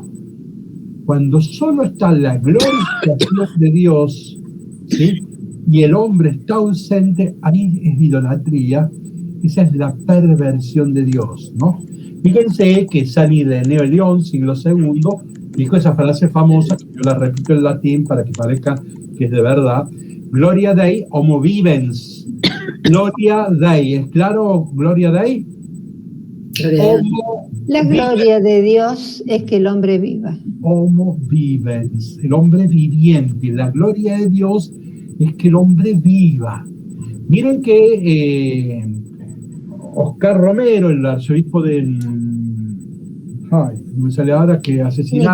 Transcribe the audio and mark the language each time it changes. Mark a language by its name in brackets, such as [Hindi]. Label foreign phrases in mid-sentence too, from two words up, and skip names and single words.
[Spanish] Cuando solo está la glorificación de Dios, ¿sí? Y el hombre está ausente, ahí es idolatría. Esa es la perversión de Dios, ¿no? Fíjense que San Ireneo de León, siglo II, dijo esa frase famosa, que yo la repito en latín para que parezca que es de verdad: [Latin] Gloria Dei homo vivens. Gloria Dei, [Spanish] ¿es claro? [Latin] Gloria Dei. Homo [Spanish] La gloria de Dios es que el hombre viva. [Latin] Homo vivens, [Spanish] el hombre viviente. La gloria de Dios es que el hombre viva. Miren que Oscar Romero, el arzobispo de... no me sale ahora, que asesinaron...